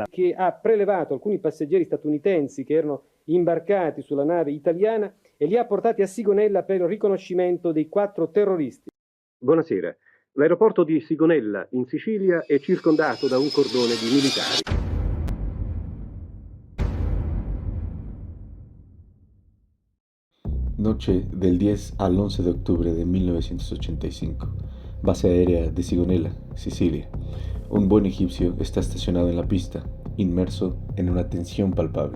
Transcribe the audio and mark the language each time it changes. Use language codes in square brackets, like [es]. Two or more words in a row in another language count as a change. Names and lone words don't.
[it] che ha prelevato alcuni passeggeri statunitensi che erano imbarcati sulla nave italiana e li ha portati a Sigonella per il riconoscimento dei 4 terroristi. Buonasera. L'aeroporto di Sigonella, in Sicilia, è circondato da un cordone di militari. [es] Noche del 10 al 11 de octubre de 1985. Base aérea de Sigonella, Sicilia. Un buen egipcio está estacionado en la pista, inmerso en una tensión palpable.